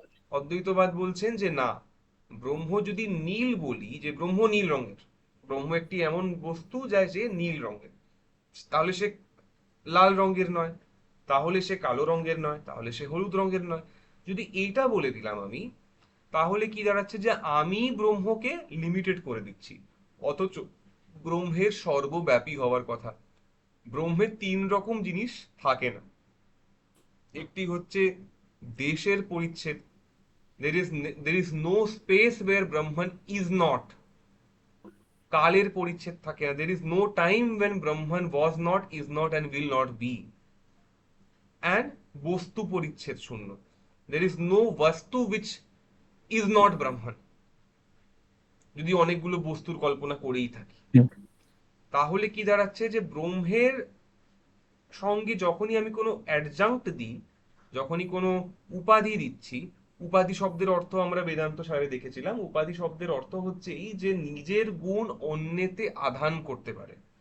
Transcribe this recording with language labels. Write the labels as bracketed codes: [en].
[bn] অদ্বৈতবাদ বলছেন যে না, ব্রহ্ম যদি নীল বলি, যে ব্রহ্ম নীল রঙের, ব্রহ্ম একটি এমন বস্তু যা যে নীল রঙের, তাহলে সে লাল রঙের নয়, তাহলে সে কালো রঙের নয়, তাহলে সে হলুদ রঙের নয়। যদি এইটা বলে দিলাম আমি, তাহলে কি দাঁড়াচ্ছে যে আমি ব্রহ্মকে লিমিটেড করে দিচ্ছি। অথচ ব্রহ্মের সর্বব্যাপী হওয়ার কথা। ব্রহ্মের তিন রকম জিনিস থাকে না। একটি হচ্ছে দেশের পরিচ্ছেদ, [en] there is no space where brahman is not, [bn] কালের পরিচ্ছেদ থাকে না, [en] there is no time when brahman was not, is not and will not be, and [bn] বস্তু পরিচ্ছেদ শূন্য, [en] there is no vastu which is not brahman, [bn] যদি অনেকগুলো বস্তুর কল্পনা করেই থাকি। তাহলে কি দাঁড়াচ্ছে যে ব্রহ্মের সঙ্গে যখনই আমি কোনো অ্যাডজাঙ্ক্ট দিই, যখনই কোনো উপাধি দিচ্ছি, উপাধি শব্দের অর্থ আমরা বেদান্ত সারে দেখেছিলাম, উপাধি শব্দের অর্থ হচ্ছে এই যে নিজের গুণ অন্যেতে আধান করতে পারে।